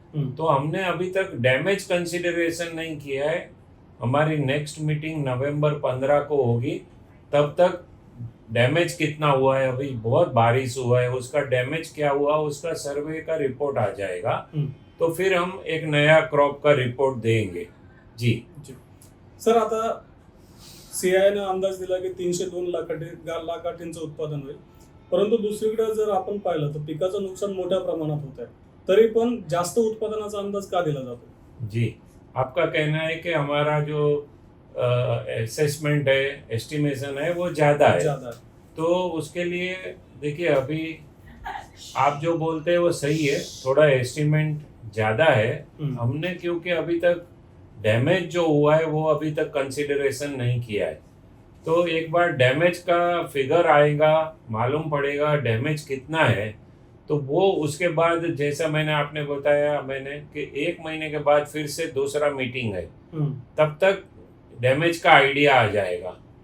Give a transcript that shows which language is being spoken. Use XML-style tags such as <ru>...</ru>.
<hi>तो हमने अभी तक डैमेज कंसिडरेशन नहीं किया है। हमारी नेक्स्ट मीटिंग नवंबर 15 को होगी, तब तक डैमेज कितना हुआ है, अभी बहुत बारिश हुआ है, उसका डैमेज क्या हुआ उसका सर्वे का रिपोर्ट आ जाएगा, तो फिर हम एक नया क्रॉप का रिपोर्ट देंगे। जी</hi> <mr>सर, आता सीआयने अंदाज दिला की 302 लाखांचं उत्पादन होईल, परंतु दुसरीकडे जर आपण पाहिलं तर पिकाचं नुकसान मोठ्या प्रमाणात होत आहे, तरी पण जास्त उत्पादनाचा अंदाज का दिला जातो.</mr> <hi>जी, आपका कहना है कि हमारा जो असेसमेंट है, एस्टिमेशन है वो ज़्यादा है। तो उसके लिए देखिए, अभी आप जो बोलते हैं वो सही है, थोड़ा एस्टिमेट ज़्यादा है। हमने क्योंकि अभी तक डैमेज जो हुआ है वो अभी तक कंसिडरेशन नहीं किया है, तो एक बार डैमेज का फिगर आएगा, मालूम पड़ेगा डैमेज कितना है, तो वो उसके बाद जैसा मैंने आपने बताया मैंने कि 1 महीने के बाद फिर से दूसरा मीटिंग है, तब तक डैमेज का आइडिया आ जाएगा।</hi>